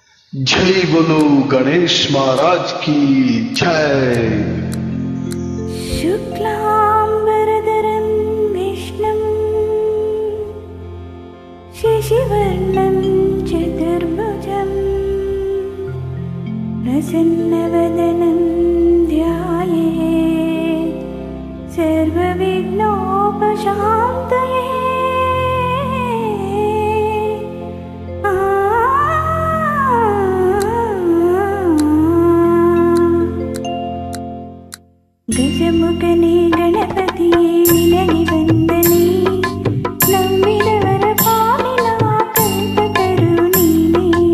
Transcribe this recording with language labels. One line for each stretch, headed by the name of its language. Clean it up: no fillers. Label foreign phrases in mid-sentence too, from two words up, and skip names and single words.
Hindi: जय बोलो गणेश महाराज की जय।
Sanskrit: शुक्लांबरधरं विष्णुं शशिवर्णं चतुर्भुजं प्रसन्नवदनं ध्यायेत् सर्वविघ्नोपशान्तये।
Kannada: ಗಜಮುಖನೇ ಗಣಪತಿಯೇ ನಿನಗೆ ವಂದನೆ, ನಂಬಿದವರ ಪಾಲಿನ ಕಲ್ಪತರು ನೀನೇ।